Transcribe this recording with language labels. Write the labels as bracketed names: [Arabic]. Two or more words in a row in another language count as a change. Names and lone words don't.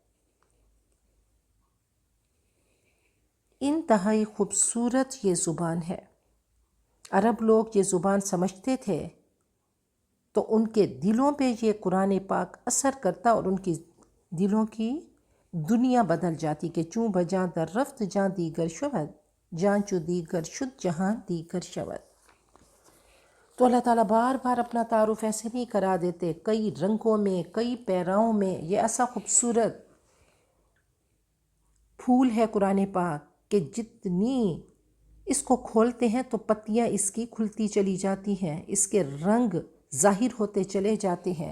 [Urdu] انتہائی خوبصورت یہ زبان ہے۔ عرب لوگ یہ زبان سمجھتے تھے تو ان کے دلوں پہ یہ قرآن پاک اثر کرتا، اور ان کی دلوں کی دنیا بدل جاتی کہ [Persian] چوں بجاں در رفت جاں دیگر شود، جاں چو دیگر شد جہاں دیگر شود۔ [Urdu] تو اللہ تعالیٰ بار بار اپنا تعارف ایسے نہیں کرا دیتے، کئی رنگوں میں، کئی پیراؤں میں۔ یہ ایسا خوبصورت پھول ہے قرآن پاک کہ جتنی اس کو کھولتے ہیں تو پتیاں اس کی کھلتی چلی جاتی ہیں، اس کے رنگ ظاہر ہوتے چلے جاتے ہیں۔